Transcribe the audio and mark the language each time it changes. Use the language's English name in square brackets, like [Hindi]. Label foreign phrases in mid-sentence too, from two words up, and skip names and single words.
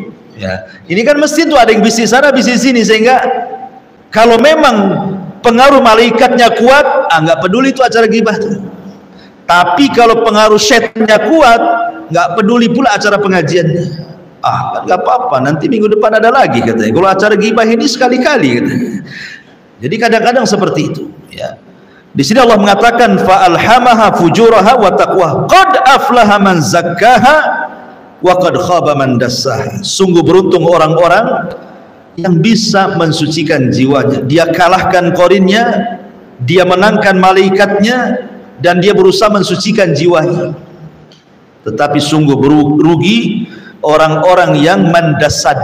[Indonesian] Ya, ini kan mesti tuh ada yang bisnis sana, bisnis sini, sehingga kalau memang pengaruh malaikatnya kuat, nggak peduli itu acara gibah tuh. Tapi kalau pengaruh setannya kuat, nggak peduli pula acara pengajiannya. Kan nggak apa-apa, nanti minggu depan ada lagi katanya. Kalau acara gibah ini sekali-kali katanya. Jadi kadang-kadang seperti itu. Ya. Di sini Allah mengatakan [Arabic] فألهمها فجورها وتقواها قد أفلح من زكاها وقد خاب من دساها. [Indonesian] Sungguh beruntung orang-orang yang bisa mensucikan jiwanya. Dia kalahkan korinnya, dia menangkan malaikatnya, dan dia berusaha mensucikan jiwanya. Tetapi sungguh rugi orang-orang yang mendassa.